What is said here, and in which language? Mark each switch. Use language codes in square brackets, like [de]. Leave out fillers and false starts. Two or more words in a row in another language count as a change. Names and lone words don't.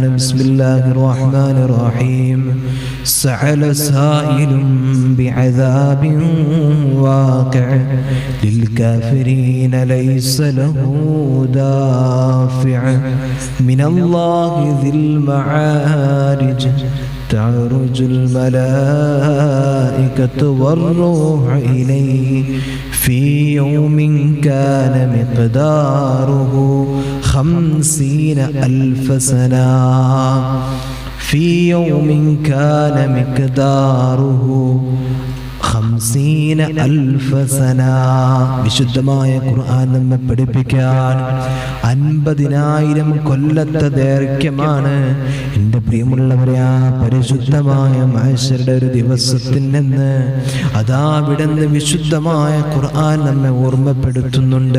[ar] بسم الله الرحمن الرحيم. سأل سائل بعذاب واقع للكافرين ليس له دافع من الله ذي المعارج تعرج الملائكة والروح إليه في يوم كان مقداره 50,000 سنة في يوم كان مقداره 50,000 سنة. [ml] വിശുദ്ധമായ ഖുർആൻ നമ്മെ പഠിപ്പിക്കാൻ 50,000 കൊല്ലത്തെ ദൈർഘ്യമാണ്. എൻ്റെ പ്രിയമുള്ളവരെ, ആ പരിശുദ്ധമായ മഹ്ശറയുടെ ഒരു ദിവസത്തിനെന്ന് അതാ വിടുന്ന് വിശുദ്ധമായ ഖുർആൻ നമ്മെ ഓർമ്മപ്പെടുത്തുന്നുണ്ട്.